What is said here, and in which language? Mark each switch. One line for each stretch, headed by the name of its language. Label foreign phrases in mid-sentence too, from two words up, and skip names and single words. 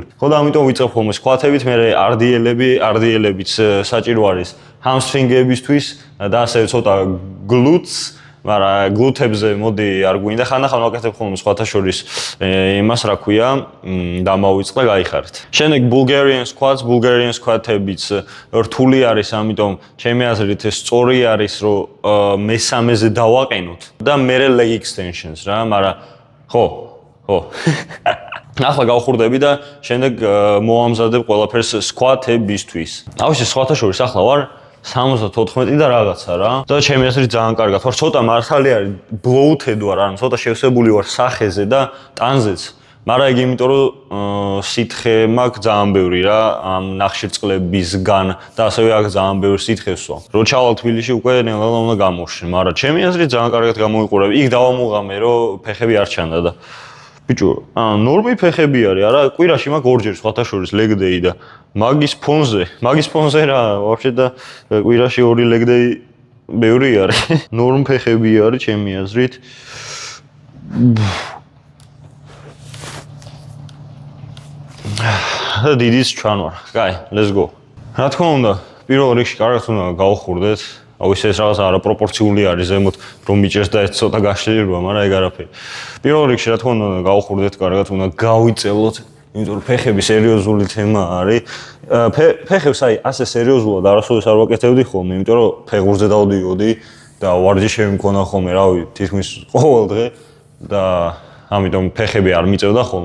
Georgian: ხო და ამიტომ ვიწყებ ხოლმე squat-ებით, მე RDL-ებიც საჭირო არის hamstring-ებისთვის და ასე ცოტა glutes, მაგრამ glute-ებზე მოდი არ გვინდა, ხანდახან ვაკეთებ ხოლმე სხვათა შორის იმას რა ქვია, დამავიწყდა, გაიხარეთ. შემდეგ
English: Bulgarian squat-
Georgian: ებიც რთული არის, ამიტომ ჩემი აზრით სწორი არის, რომ მესამეზე დავაყენოთ და მერე
English: leg extensions
Georgian: რა, მაგრამ ხო. ახლა გავხურდები და შემდეგ მოვამზადებ ყველაფერს squat-ებისთვის. ავში სხვათა შორის ახლა ვარ 74 და რაღაცა რა. და ჩემი აზრით ძალიან კარგად ვარ. ცოტა მართალი არის bloated ვარ, ანუ ცოტა შევსებული ვარ სახეზე და ტანზეც. მაგრამ იგი იმიტომ რომ სითხე მაქვს ძალიან ბევრი რა, ამ ნახშირწყლებისგან და ასევე აქ ძალიან ბევრი სითხე ვსვამ. რო ჩავალ თბილისში უკვე ნელა უნდა გამოვშენ, მაგრამ ჩემი აზრით ძალიან კარგად გამოვიყურებ. იქ დავამუღამე რომ ფეხები არ ჩანდა და ბიჭო, ნორმი ფეხები არის, არა, კვირაში მაქვს ორჯერ სხვათა შორის
English: leg day
Georgian: და მაგის ფონზე რა, ვაფშე და კვირაში ორი
English: leg day
Georgian: ბევრი არის. ნორმ ფეხები არის ჩემი აზრით. და დიდიც ჩანვარ. კაი,
English: let's go.
Georgian: რა თქმა უნდა, პირველ რიგში კარგად უნდა გავხურდეთ. აუ ეს რაღაც არაპროპორციული არის ზემოთ რომ მიჭერს და ეს ცოტა გაშლილება, მაგრამ ეგ არაფერი. პირველ რიგში რა თქმა უნდა გავხურდეთ კარგად, უნდა გავიწელოთ, იმიტომ რომ ფეხები სერიოზული თემა არის. ფეხებს აი ასე სერიოზულად არასოდეს არ ვაკეთებდი ხოლმე, იმიტომ რომ ფეხურზე დავდიოდი და ვარჯიშები მქონდა ხოლმე, რავი, თითქმის ყოველ დღე და ამიტომ ფეხები არ მიწევდა ხოლმე.